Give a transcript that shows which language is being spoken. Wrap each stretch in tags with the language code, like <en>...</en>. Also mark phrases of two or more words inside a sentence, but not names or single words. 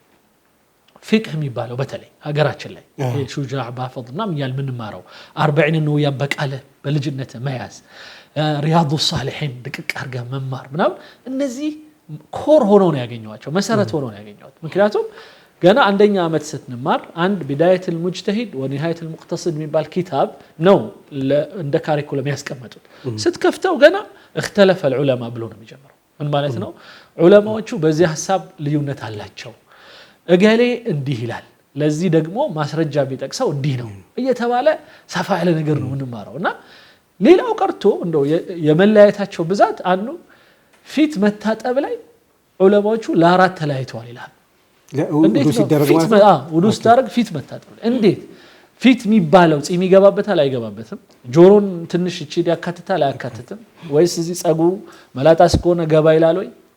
<am>ፍቅህ የሚባለው በተለይ ሀገራችን ላይ ሹጃዕ ባፈድና ምያል ምንማረው 40 ነው ያበቃለ በልጅነት መያዝ ሪያዱ ሷሊሒን ድቅቅ አርጋ መማር ምናምን እነዚህ ኮር ሆኖ ነው ያገኘዋቸው መሰረት ሆኖ ነው ያገኘዋት ምክንያቱም ገና አንደኛ አመት ስትንማር አንድ ቢዳየት المجتهد ونهايه المقتصد የሚባል ኪታብ ነው እንደ ካሪኩለም ያስቀመጡት ስትከፍተው ገና</am> <ar>اختلف العلماء</ar> <am>ብሎ ነው የሚጀምረው ምን ማለት ነው ዑለማዎቹ በዚህ ሐሳብ ልዩነት አላቸው እገሌ እንዲህ ይላል ለዚህ ደግሞ ማስረጃ ቢጠቅሰው እንዲህ ነው እየተባለ ሰፋ ያለ ነገር ነው እንማረውና ሌላው ቀርቶ እንደው የመለያየታቸው ብዛት አንዱ ፊት መታጠብ ላይ ዑለማዎቹ ለአራት ተለያይተዋል ይላል እንዴት ነው ውዱስ ታረግ ፊት መታጠብ እንዴት ፊት የሚባለው ጺም ይገባበታል አይገባበትም ጆሮን ትንሽ እቺ ያካትታል አያካትትም ወይስ እዚህ ጸጉሩ መላጣስ ከሆነ ገባ ይላል ወይ</am>